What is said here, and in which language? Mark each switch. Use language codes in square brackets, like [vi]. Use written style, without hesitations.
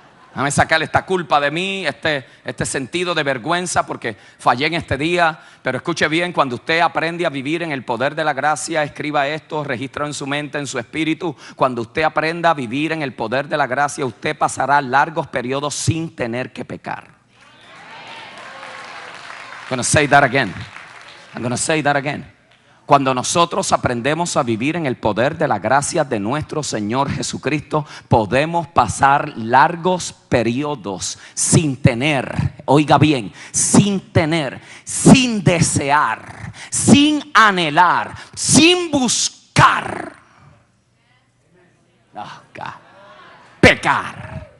[es] Déjame sacar esta culpa de mí, este sentido de vergüenza porque fallé en este día. Pero escuche bien: cuando usted aprende a vivir en el poder de la gracia, escriba esto, regístralo en su mente, en su espíritu. Cuando usted aprenda a vivir en el poder de la gracia, usted pasará largos periodos sin tener que pecar. [en] I'm going to say that again. I'm going to say that again. [es] Cuando nosotros aprendemos a vivir en el poder de la gracia de nuestro Señor Jesucristo, podemos pasar largos periodos sin tener, oiga bien, sin tener, sin desear, sin anhelar, sin buscar, pecar.